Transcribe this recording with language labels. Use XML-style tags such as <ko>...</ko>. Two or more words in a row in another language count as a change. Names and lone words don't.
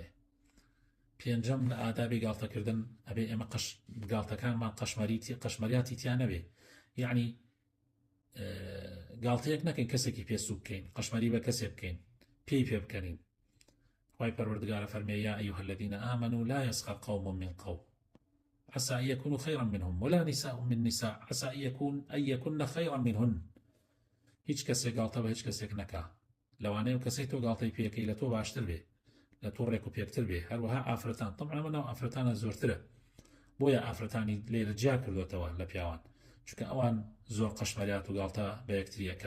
<ckb>پێنجەم لە ئادابی گاڵتەکردن ئەبێ ئێمە گاڵتەکانمان قەشمەریاتی تیان نەبێ، یعنی گاڵتەیەک نەکەین کەسێکی پێسوو بکەین، قەشمەری بە کەسێ بکەین، پێی پێ بکەنین. خوای پەروەردگارە فەرمێ</ckb> <ar>یا ئەیها الذین آمنوا لا يسخر قوم من قوم عسى أن يكونوا خيرا منهم ولا نساء من نساء عسى أن يكن خيرا منهن.</ar> <ckb>هیچ کەسێک گاڵتە بە هیچ کەسێک نەکا، لەوانەیە و کەسەی تۆ گاڵتەی پێکەی لە تۆ باشتر بێ، لە تۆ ڕێک و پێکتر بێ. هەروەها ئافرەتان، تەبعاً ئەمە ناو ئافرەتانە زۆرترە، بۆیە ئافرەتانی لێرە جیا کردوێتەوە لە پیاوان، چونکە ئەوان زۆر قەشمەریات و گاڵتە بە یەکتری ئەکەن.</ckb>